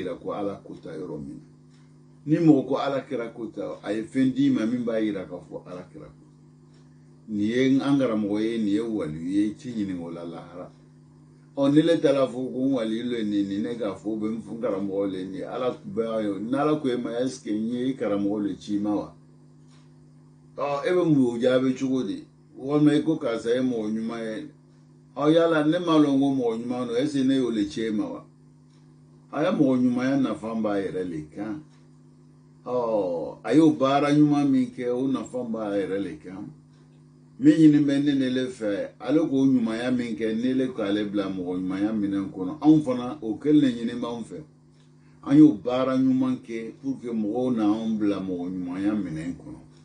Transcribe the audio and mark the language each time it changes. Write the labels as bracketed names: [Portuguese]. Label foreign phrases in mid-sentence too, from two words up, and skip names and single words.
[Bambara] yira ko ala ko ta yɔrɔ min ni mɔgɔ ko ala kɛra ko ta a ye fɛn d'i ma min b'a yira k'a fɔ ala kɛra ko nin ye an karamɔgɔ ye nin ye waliyu ye i t'i ɲininka o la lahara ni ne taara fɔ ko n waliyu le nin ne k'a fɔ bɛ n fɔ n karamɔgɔ le nin ala n'ala ko e ma [French] est-ce que [Bambara] n ye i karamɔgɔ le ci ma wa e bɛ mun o jaabi cogo di walima i ko karisa ye mɔgɔ ɲuman ye yala ne ma lɔn ko mɔgɔ ɲuman don [French] est-ce que [Bambara] ne y'o le ci e ma wa a ye mɔgɔ ɲumanya nafa b'a yɛrɛ le kan a y'o baara ɲuman min kɛ o nafa b'a yɛrɛ le kan min ɲini bɛ ne le fɛ ale k'o ɲumanya min kɛ ne le k'ale bila mɔgɔ ɲumanya minɛn kɔnɔ anw fana o kɛlen de ɲini b'anw fɛ an y'o baara ɲuman kɛ [French] pour que [Bambara] mɔgɔw n'anw bila mɔgɔ ɲumanya minɛn kɔnɔ